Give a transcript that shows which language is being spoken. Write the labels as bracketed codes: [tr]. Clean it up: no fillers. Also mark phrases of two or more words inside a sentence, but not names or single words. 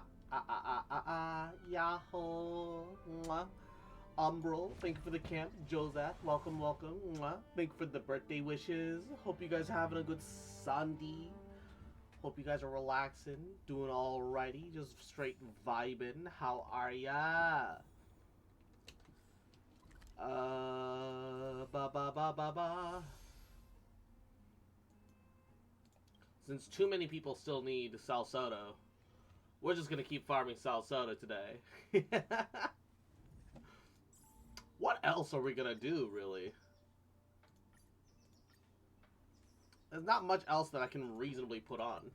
[en] Yahoo. Mwah. Umbral, thank you for the camp. Joseph, welcome, welcome. Mwah. Thank you for the birthday wishes. Hope you guys are having a good Sunday. Hope you guys are relaxing, doing alrighty, just straight vibing. How are ya? Ba ba ba ba ba. Since too many people still need Salsodo, we're just gonna keep farming Salsodo today. What else are we gonna do, really? There's not much else that I can reasonably put on.